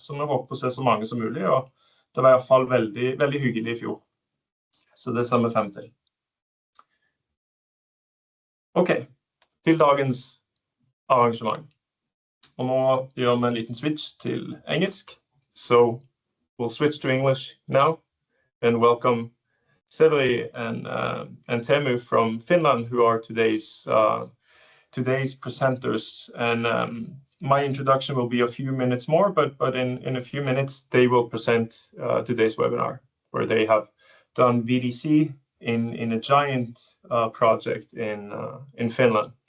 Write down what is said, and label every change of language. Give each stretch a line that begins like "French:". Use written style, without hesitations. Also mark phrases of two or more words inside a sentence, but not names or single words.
Norwegian: Så vi håper å se så mange som mulig, og det var i hvert fall veldig, veldig hyggelig i fjor. Så det ser vi frem til. Ok, til dagens arrangement. Og nå gjør vi en liten switch til engelsk.
English: So, we'll switch to English now, and welcome Severi and Teemu from Finland, who are today's presenters. And my introduction will be a few minutes more, but in a few minutes they will present today's webinar, where they have done VDC in a giant project in Finland.